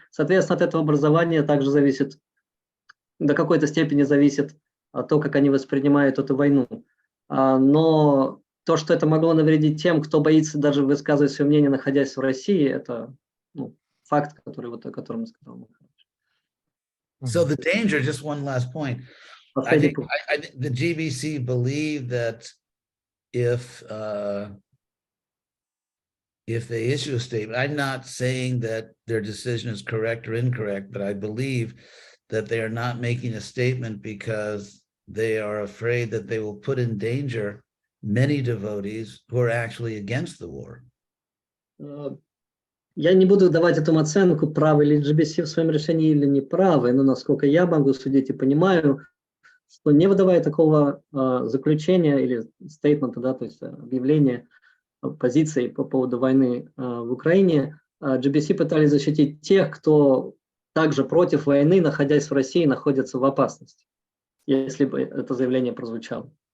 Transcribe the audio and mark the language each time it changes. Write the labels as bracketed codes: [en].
[ru] Соответственно, от этого образования также зависит, до какой-то степени зависит то, как они воспринимают эту войну. но то, что это могло навредить тем, кто боится даже высказывать свое мнение, находясь в России, это факт, который о котором я сказал. [en] So the danger, just one last point. I think the GBC believe that if they issue a statement, I'm not saying that their decision is correct or incorrect, but I believe that they are not making a statement because they are afraid that they will put in danger many devotees who are actually against the war. [ru] Я не буду давать этому оценку, правы ли GBC в своем решении или не правы, но насколько я могу судить и понимаю, что не выдавая такого заключения или стейтмента, да, то есть объявления позиции по поводу войны в Украине, GBC пытались защитить тех, кто также против войны, находясь в России, находится в опасности, если бы это заявление прозвучало.